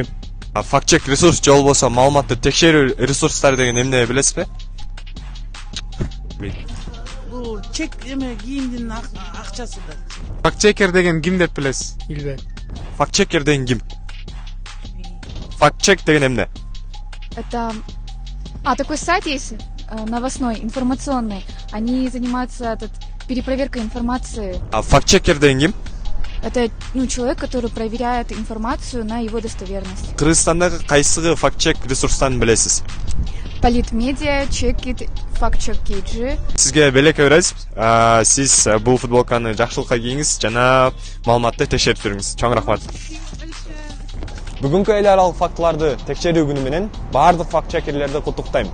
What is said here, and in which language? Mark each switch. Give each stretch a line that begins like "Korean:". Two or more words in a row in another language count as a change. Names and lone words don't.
Kyrgyz: Факт-чек ресурс болбосо маалыматты текшерүү ресурстары деген эмне билесизби? Бул чек эме кийимдин акчасы да. Факт-чекер деген ким деп билесиз? Билбейм. Факт-чекер деген ким? Факт-чек деген эмне?
Russian: Это... такой сайт есть, новостной, информационный. Они занимаются перепроверкой информации.
Kyrgyz: Факт-чекер деген ким?
Russian: Это человек, который проверяет информацию на его достоверность.
Kyrgyz: Кыргызстандагы кайсыгы факт-чек ресурстарын билесиз? Политмедиа, Чекит, Фактчек KG. Сизге белек беребиз. Сиз бул футболканы жакшылыкка кийиңиз жана маалыматты текшерип жүрүңүз. Чоң рахмат. Бүгүнкү эл аралык фактыларды текшерүү күнү менен баардык факт-чекерлерди куттуктайм.